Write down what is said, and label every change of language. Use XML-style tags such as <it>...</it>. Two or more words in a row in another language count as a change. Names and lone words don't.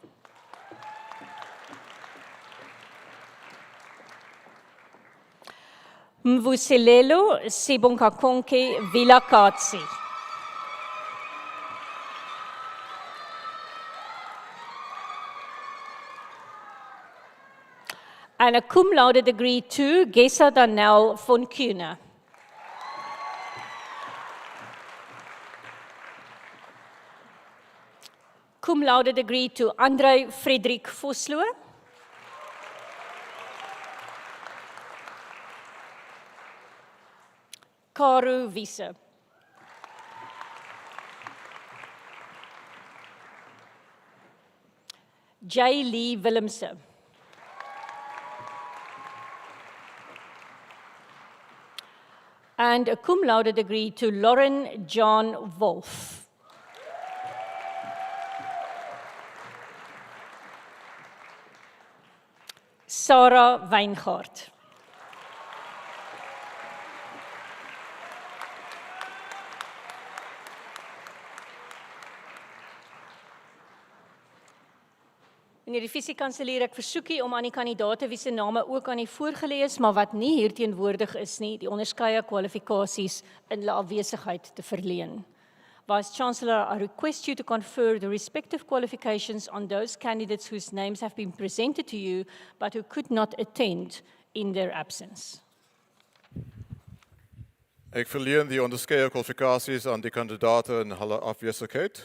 <en>Mvuselelo Sibonkakonke Vilakatsi. And a</en> <la>cum laude</la> <en>degree to Gesa Danel von Kuhne.</en> <la>Cum laude</la> <en>degree to Andrei Frederik Vosloo. Karu Wiese. J. Lee Willemse. And a</en> <la>cum laude</la> <en>degree to Lauren John Wolf. Sarah Weingart.</en> <af>Meneer die visiekanselier, ek versoek u om aan die kandidaate wie se name ook aan die voorgelees, maar wat nie hier teenwoordig is nie, die onderskeie kwalifikasies in hulle afwesigheid te verleen.</af> <en>Vice Chancellor, I request you to confer the respective qualifications on those candidates whose names have been presented to you, but who could not attend in their absence.</en> <af>Ek verleen die onderskeie kwalifikasies aan die kandidaate in hulle afwesigheid.</af>